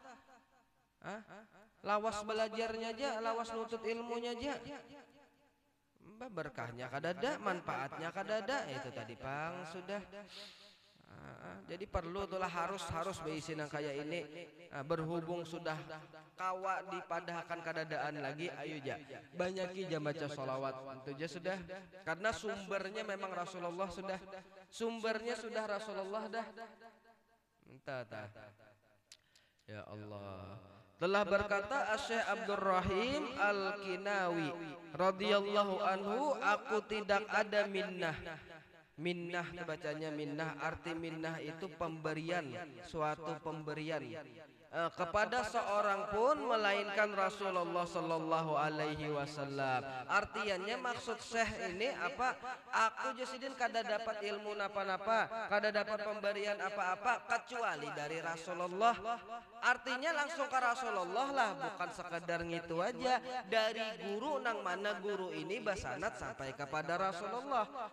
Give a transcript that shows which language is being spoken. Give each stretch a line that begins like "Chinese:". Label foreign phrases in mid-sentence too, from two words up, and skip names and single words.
Banjar: Lawas belajarnya aja, lawas nutut ilmunya aja. Berkahnya kadada, manfaatnya kadada. Itu tadi Pang sudah. Jadi perlu tulah harus beisi nang kayak ini. Berhubung sudah kawa dipadahkan kadadaan lagi, ayo ja banyaki jam baca sholawat itu aja sudah.
Indonesian: Karena sumbernya memang Rasulullah sudah. Sumbernya sudah Rasulullah dah. Minta tah. Ya Allah. Telah berkata Syekh Abdurrahim Al-Kinawi
Arabic: radhiyallahu anhu,
Indonesian: aku tidak ada minnah. Minnah bacanya minnah, arti minnah itu pemberian, suatu pemberian kepada seorang pun melainkan Rasulullah
Arabic: sallallahu alaihi wasallam.
Indonesian: Artinya maksud Syekh ini apa?
Banjar: Aku jasidin kada dapat ilmu napa-napa, kada dapat pemberian apa-apa
Indonesian: kecuali dari Rasulullah. Artinya langsung ke Rasulullah lah, bukan sekedar gitu aja. Dari guru nang mana guru ini basanat sampai kepada Rasulullah.